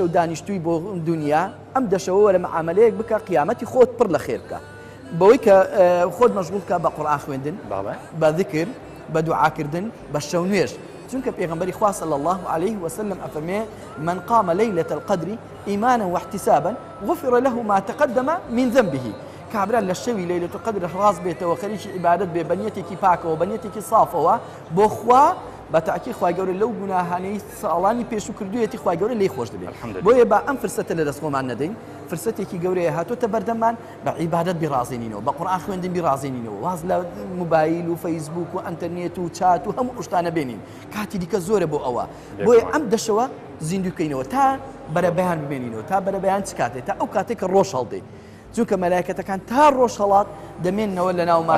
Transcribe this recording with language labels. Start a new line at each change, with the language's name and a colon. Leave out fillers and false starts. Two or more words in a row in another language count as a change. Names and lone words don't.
Central Kurdish: و دانیشتووی بۆ دنیا ئەم دەشەوە وەرە مەعامەلەیەک بکە قیامەتی خۆت پڕ لە خێر بکە بەوەی کە خۆت مەشغوڵ بکە بە قورئان خوێندن بە ذکر بە دوعاکردن بە شەو نوێژ چونکە پێغەمبەری خوا
Arabic: صلی الله عليه وسلم ئەفەرمێ من قام ليلة القدر إيمانا واحتسابا غفر له ما تقدم من ذنبه
Central Kurdish: کابرا لە شەوی لەیلەة القەدر ڕاز بێتەوە خەریکی عیبادەت بێ بەنیەتێکی پاکەوە بەنیەتێکی سافەوە بۆ خوا بە تاکید خوای گەورە لەو گوناهانەی ساڵانی پێش و کردوویەتی خوای گەورە لێی خۆش دەبێت بۆیە با ئەم فرسەتە لە دەست خۆمان نەدەین فرسەتێکی گەورەیە هاتوۆتە بەردەممان بە عیبادەت بیڕازێنینەوە بە قورئان خوێندن بیڕازێنینەوە واز لە موبایل و فەیسبوک و ئەنتەرنێت و چات و هەموو شتانە بێنین کاتی دیکە زۆرە بۆ ئەوە بۆیە ئەم دەشەوە زیندووکەینەوە تا بەرەبەیان ببێنینەوە تا بەرەبەیان چ کاتێت تا ئەو کاتێک کە ڕۆژ هەڵدەی چونکە مەلایکەتەکان تا ڕۆژ هەڵات دەمێننەوە لە ناومانە